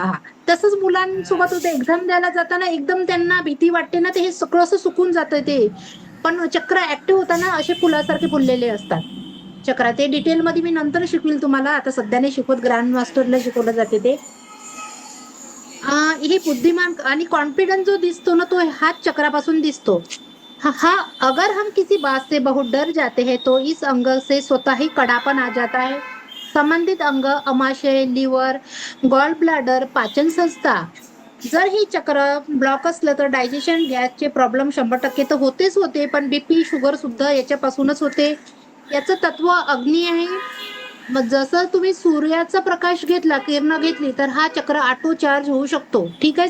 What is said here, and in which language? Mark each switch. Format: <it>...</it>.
<mr>हा तसंच मुलांसोबत होतं. एक्झाम द्यायला जाताना एकदम त्यांना भीती वाटते ना, ते हे सगळं असं सुकून जातं ते. पण चक्र ऍक्टिव्ह होताना असे फुलासारखे फुललेले असतात चक्र. ते डिटेलमध्ये मी नंतर शिकवेल तुम्हाला, आता सध्या नाही शिकवत. ग्रँड मास्टरला शिकवलं जाते ते. हे बुद्धिमान आणि कॉन्फिडेंस जो दिसतो ना, तो हाच चक्रापासून दिसतो.</mr> <hi>हाँ, अगर हम किसी बात से बहुत डर जाते हैं तो इस अंग से स्वतः ही कड़ापन आ जाता है.</hi> <mr>संबंधित अंग अमाशय, लिव्हर, गॉल ब्लॅडर, पाचन संस्था. जर ही चक्र ब्लॉक असलं तर डायजेशन, गॅसचे प्रॉब्लेम 100% तर होतेच होते. पण बीपी, शुगर सुद्धा याच्यापासूनच होते. याचं तत्व अग्नी आहे. मग जसं तुम्ही सूर्याचा प्रकाश घेतला, किरण घेतली, तर हा चक्र ऑटो चार्ज होऊ शकतो. ठीक आहे.</mr>